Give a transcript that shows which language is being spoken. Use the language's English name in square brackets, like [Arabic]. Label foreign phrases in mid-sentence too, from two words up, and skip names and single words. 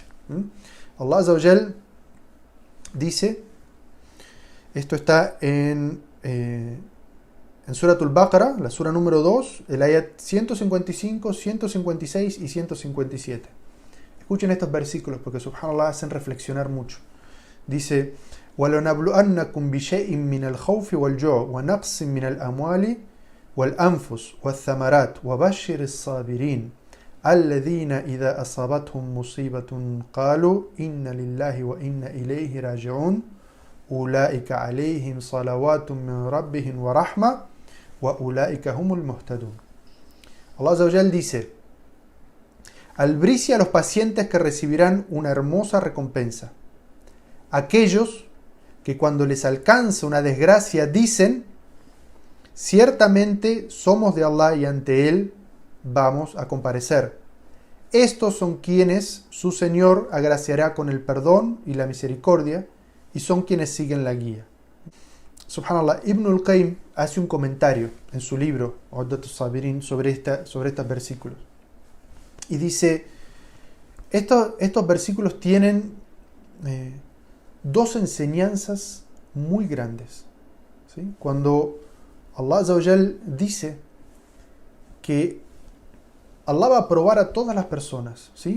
[Arabic] الله عز وجل [Spanish] dice, esto está en [Arabic] سورة البقرة, [Spanish] la sura número 2, el ayat 155, 156 y 157. Escuchen estos versículos porque subhanallah hacen reflexionar mucho. Dice, [Arabic] وَلَنَبْلُؤَنَّكُمْ بِشَيْءٍ مِّنَ الْخَوْفِ وَالْجُوعِ وَنَقْصٍ مِّنَ الْأَمْوَالِ وَالْأَنفُسِ وَالثَّمَرَاتِ وَبَشِّرِ الصَّابِرِينَ الَّذِينَ إِذَا أَصَابَتْهُمْ مُصِيبَةٌ قَالُوا إِنَّ لِلَّهِ وَإِنَّا إِلَيْهِ رَاجِعُونَ أُولَئِكَ عَلَيْهِمْ صَلَوَاتٌ مِّن رَّبِّهِمْ وَرَحْمَةٌ وَأُولَئِكَ هُمُ الْمُهْتَدُونَ. الله عز وجل [Spanish] dice, albricia a los pacientes que recibirán una hermosa recompensa. Aquellos que cuando les alcanza una desgracia dicen, ciertamente somos de Allah y ante Él vamos a comparecer. Estos son quienes su Señor agraciará con el perdón y la misericordia y son quienes siguen la guía. Subhanallah, Ibn al-Qayyim hace un comentario en su libro Uddatus Sabirin sobre estos versículos y dice, estos versículos tienen dos enseñanzas muy grandes, ¿sí? Cuando [Arabic] الله عز وجل [Spanish] dice que Allah va a probar a todas las personas, ¿sí?